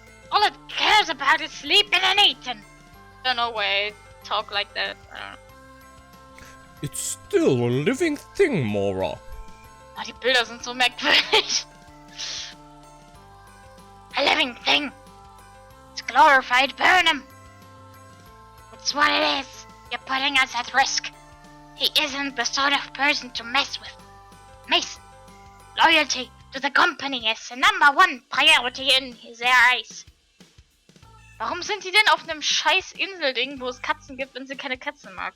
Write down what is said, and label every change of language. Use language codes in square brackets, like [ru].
[en] All it cares about is sleeping and eating. Don't know why I talk like that. I don't know. It's still a living thing, Mora. [de] Oh, die Bilder sind so merkwürdig. [en] A living thing. It's glorified Burnham. It's what it is. You're putting us at risk. He isn't the sort of person to mess with. Mason, loyalty to the company is the #1 priority in their eyes. [de] Warum sind die denn auf einem scheiß Inselding, wo es Katzen gibt, wenn sie keine Katzen mag?